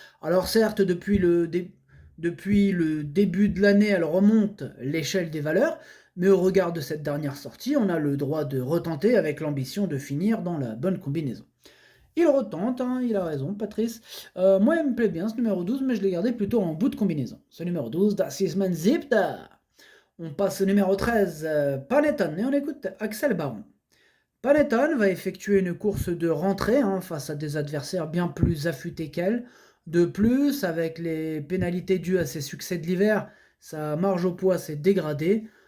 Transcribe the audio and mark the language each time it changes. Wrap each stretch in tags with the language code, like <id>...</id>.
<fr>Alors certes, depuis le début de l'année, elle remonte l'échelle des valeurs, mais au regard de cette dernière sortie, on a le droit de retenter avec l'ambition de finir dans la bonne combinaison. Il retente, hein, il a raison, Patrice. Moi, il me plaît bien ce numéro 12, mais je l'ai gardé plutôt en bout de combinaison. Ce numéro 12,</fr> <de>Das ist mein Siebter.</de> <fr>On passe au numéro 13, Panettone, et on écoute Axel Baron. Panettone va effectuer une course de rentrée, hein, face à des adversaires bien plus affûtés qu'elle. De plus, avec les pénalités dues à ses succès de l'hiver, sa marge au poids s'est dégradée.</fr>